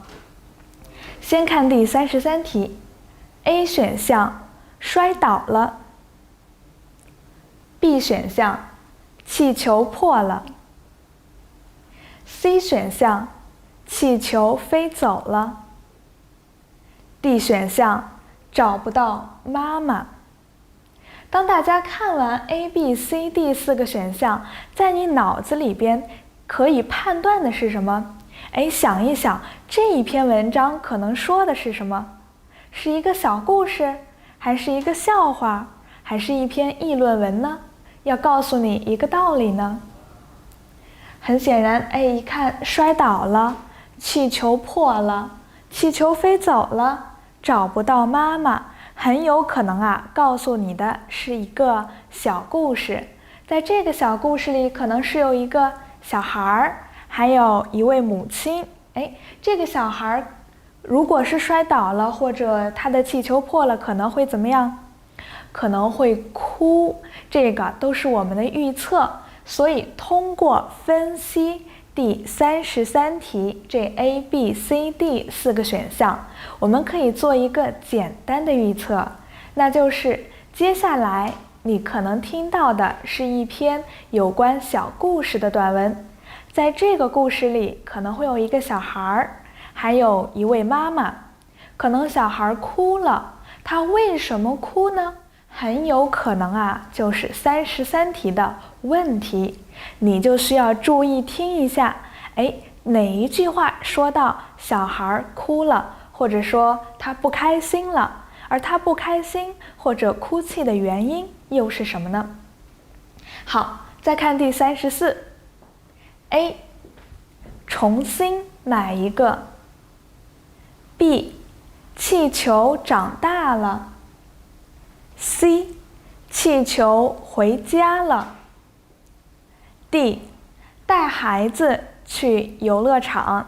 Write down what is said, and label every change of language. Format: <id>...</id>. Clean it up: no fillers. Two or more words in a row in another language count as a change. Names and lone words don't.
<zh>先看第33題 ，A 選項摔倒了 ，B 選項氣球破了。C 選項，氣球飛走了。D 選項，找不到媽媽。當大家看完 A、B、C、D 4個選項，在你腦子裡邊可以判斷的是什麼？想一想，這一篇文章可能說的是什麼？是一個小故事，還是一個笑話，還是一篇議論文呢？要告訴你一個道理呢？很顯然，一看摔倒了，氣球破了，氣球飛走了，找不到媽媽，很有可能告訴你的是一個小故事。在這個小故事裡，可能是有一個小孩，還有一位母親。這個小孩如果是摔倒了，或者他的氣球破了，可能會怎麼樣？可能會哭。這個都是我們的預測。所以通過分析第33題這 A、B、C、D 4個選項，我們可以做一個簡單的預測，那就是接下來你可能聽到的是一篇有關小故事的短文。在這個故事裡，可能會有一個小孩，還有一位媽媽。可能小孩哭了，他為什麼哭呢？很有可能就是33題的問題，你就需要注意聽一下，哪一句話說到小孩哭了，或者說他不開心了，而他不開心或者哭泣的原因又是什麼呢？好，再看第34 A 重新買一個 B 氣球長大了C 氣球回家了 D 帶孩子去遊樂場。</zh>